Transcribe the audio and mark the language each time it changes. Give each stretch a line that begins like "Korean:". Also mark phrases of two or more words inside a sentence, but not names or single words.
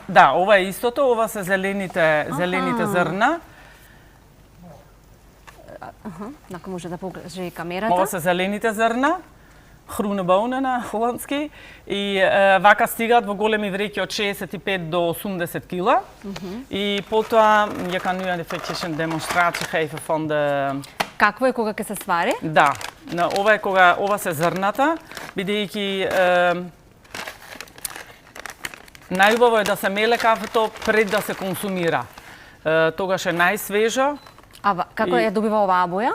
Macedonian: Да, ова е истото, ова се зелените зрна. Нака може да покаже и камерата. Ова се зелените зрна, хрунебоуне на холандски, и вака стигаат во големи вреќи од 65 до 80 кила. И потоа,
Dutch: ја kan nu een demonstratie geven van de...
Macedonian: Какво е кога ќе се свари? Да, ова е кога ова се зрната, бидејќи најубаво е да се меле кафето пред да се консумира. Тогаш е најсвежо. А како ја добива оваа боја?